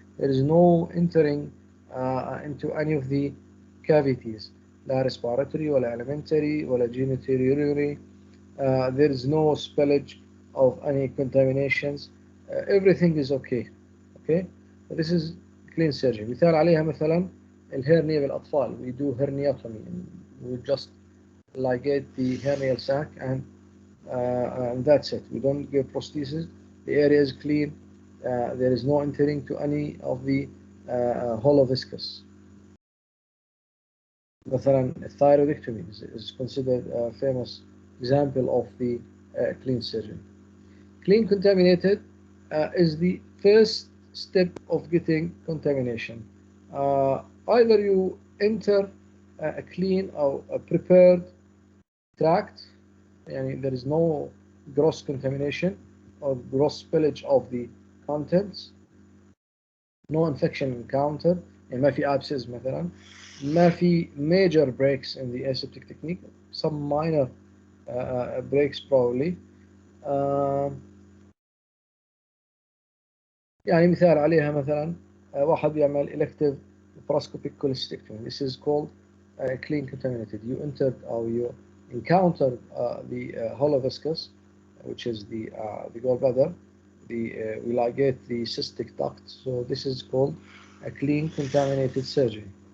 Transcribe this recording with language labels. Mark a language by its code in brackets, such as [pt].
[en] There is no entering into any of the cavities, لا respiratory ولا alimentary ولا genitourinary. There is no spillage of any contaminations. Everything is okay. Okay, this is clean surgery. [ar] مثال عليها مثلا الهرنيا بالأطفال. [en] We do herniatomy. We just ligate the hernial sac and that's it. We don't give prosthesis. The area is clean. There is no entering to any of the hollow viscous. مثلا thyroidectomy is considered a famous example of the clean surgery. Clean contaminated is the first step of getting contamination. Either you enter a clean or a prepared tract, and there is no gross contamination or gross spillage of the contents, no infection encountered، [ar] يعني ما في [en] abscess مثلا، ما في major breaks in the aseptic technique, some minor breaks probably. [ar] يعني مثال عليها مثلا واحد بيعمل elective laparoscopic cholecystectomy. [en] This is called clean contaminated. You entered or you encountered the hollow viscous, which is the gallbladder. We ligate the cystic duct. So this is called a clean contaminated surgery.